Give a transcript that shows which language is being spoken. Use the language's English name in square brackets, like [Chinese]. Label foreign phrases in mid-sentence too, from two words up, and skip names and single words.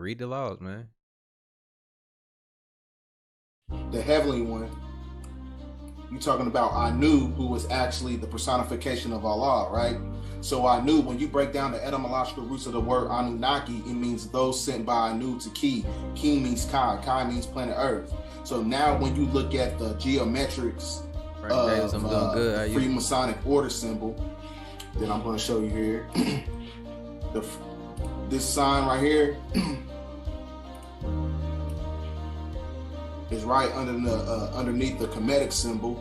[English] Read the laws, man. The heavenly one, you talking about Anu, who was actually the personification of Allah, right? So Anu, when you break down the etymological roots of the word Anunnaki, it means those sent by Anu to Ki. Ki means Kai. Kai means planet Earth. So now when you look at the geometrics of the Freemasonic order symbol that I'm going to show you here, this sign right here is right underneath the Kemetic symbol.